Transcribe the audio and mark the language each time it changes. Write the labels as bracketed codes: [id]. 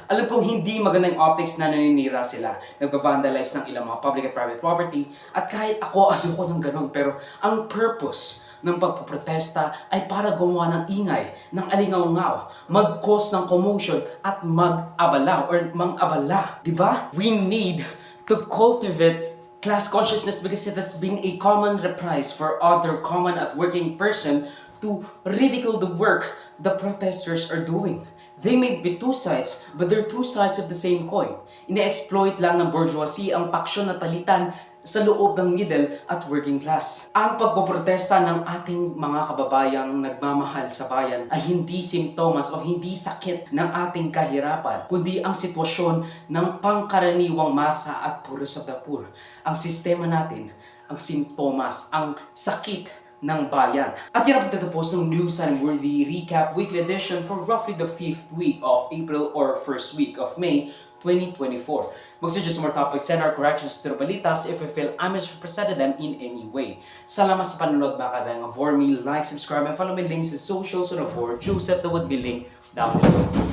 [tl] Alam kong hindi maganda yung optics na naninira sila, nagbabandalize ng ilang mga public at private property, at kahit ako ayoko ng ganun, pero ang purpose ng pagpoprotesta ay para gumawa ng ingay, ng alingaw-ngaw, mag-cause ng commotion at mag-abala or mang-abala. Diba? [en] We need to cultivate class consciousness because it has been a common reprise for other common at working person to ridicule the work the protesters are doing. They may be two sides, but they're two sides of the same coin. [tl] Ine-exploit lang ng bourgeoisie ang paksyon na talitan sa loob ng middle at working class. Ang pagpoprotesta ng ating mga kababayang nagmamahal sa bayan ay hindi simptomas o hindi sakit ng ating kahirapan, kundi ang sitwasyon ng pangkaraniwang masa at [en] poorest of the poor. [tl] Ang sistema natin, ang simptomas, ang sakit ng bayan. At yan ang pagtatapos ng News and Worthy Recap Weekly Edition [en] for roughly the 5th week of April or 1st week of May 2024. Mag-suggest more topics, send our corrections to the balitas if you feel I misrepresented them in any way. [tl] Salamat sa panonood mga kabayang. [en] For me, like, subscribe, and follow my links sa socials on for Joseph that would be linked down below.